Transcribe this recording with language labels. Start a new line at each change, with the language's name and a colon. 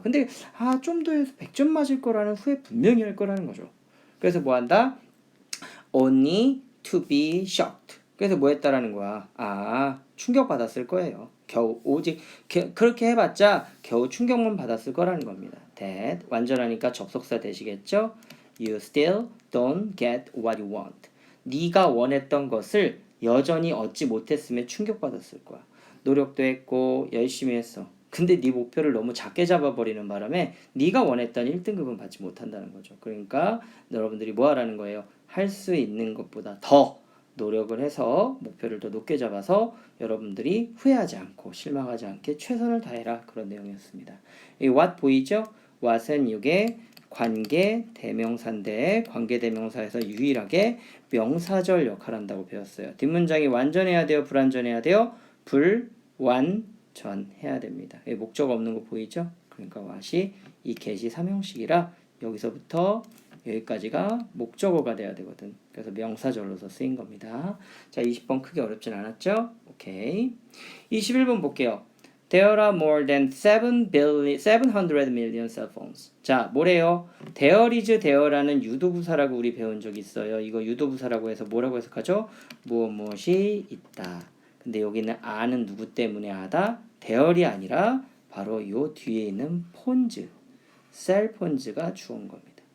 Korean: 근데 좀 더 해서 100점 맞을 거라는 후회 분명히 할 거라는 거죠. 그래서 뭐 한다?
English: Only to be shocked.
Korean: 그래서 뭐 했다라는 거야? 충격받았을 거예요. 겨우 오직 그렇게 해봤자 겨우 충격만 받았을 거라는 겁니다. that 완전하니까 접속사 되시겠죠?
English: You still don't get what you want.
Korean: 네가 원했던 것을 여전히 얻지 못했으면 충격받았을 거야. 노력도 했고 열심히 했어. 근데 네 목표를 너무 작게 잡아버리는 바람에 네가 원했던 1등급은 받지 못한다는 거죠. 그러니까 여러분들이 뭐 하라는 거예요? 할 수 있는 것보다 더 노력을 해서 목표를 더 높게 잡아서 여러분들이 후회하지 않고 실망하지 않게 최선을 다해라. 그런 내용이었습니다. 이 what 보이죠? what은 이게 관계 대명사인데 관계 대명사에서 유일하게 명사절 역할을 한다고 배웠어요. 뒷문장이 완전해야 돼요? 불완전해야 돼요? 불완전해야 됩니다. 목적 없는 거 보이죠? 그러니까 what이 이 get이 삼형식이라 여기서부터 여기까지가 목적어가 돼야 되거든. 그래서 명사절로서 쓰인 겁니다. 자, 20번 크게 어렵진 않았죠? 오케이. 21번 볼게요.
English: There are more than 700 million cell phones.
Korean: 자, 뭐래요? There is there라는 유도부사라고 우리 배운 적 있어요. 이거 유도부사라고 해서 뭐라고 해석하죠? 무엇이 있다. 근데 여기는 아는 누구 때문에 하다? there이 아니라 바로 요 뒤에 있는 폰즈, 셀폰즈가 주어인 겁니다.